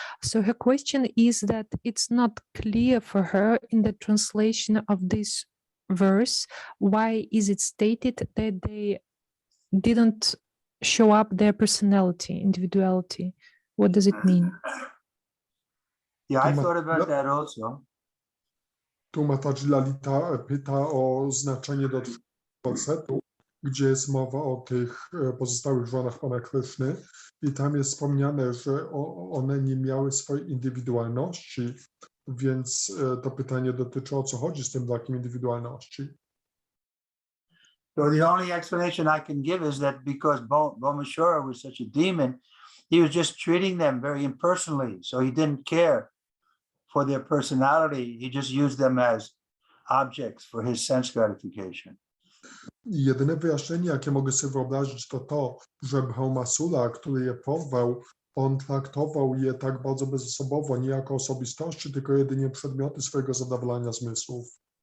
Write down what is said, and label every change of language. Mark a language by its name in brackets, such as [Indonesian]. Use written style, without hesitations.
[English] So her question is that it's not clear for her in the translation of this verse, why is it stated that they didn't show up their personality, individuality? What does it mean? Yeah, I thought about that also. [Polish] Tu Mataji Lalita pyta o znaczenie do wersetu, gdzie jest mowa o tych pozostałych żonach Pana Kryszny i tam jest wspomniane, że one nie miały swojej indywidualności, więc to pytanie dotyczy, o co chodzi z tym brakiem indywidualności. [English] So the only explanation I can give is that because Bomashura was such a demon, he was just treating them very impersonally. So he didn't care for their personality. He just used them as objects for his sense gratification. [Polish] Jedyne wyjaśnienie, jakie mogę sobie wyobrazić, to to, że Bhaumasura, który je porwał, on traktował je tak bardzo bezosobowo, nie jako osobistości, tylko jedynie przedmioty swojego zadowolenia zmysłów.